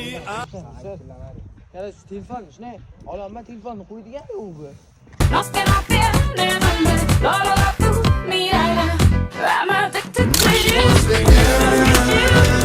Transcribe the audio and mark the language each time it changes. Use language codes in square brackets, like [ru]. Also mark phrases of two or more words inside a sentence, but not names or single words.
[uz] Yana shu telefon, shuni ololma telefonni qo'ydigan-ku bu. [en] Lost in our fear, I'm addicted to you.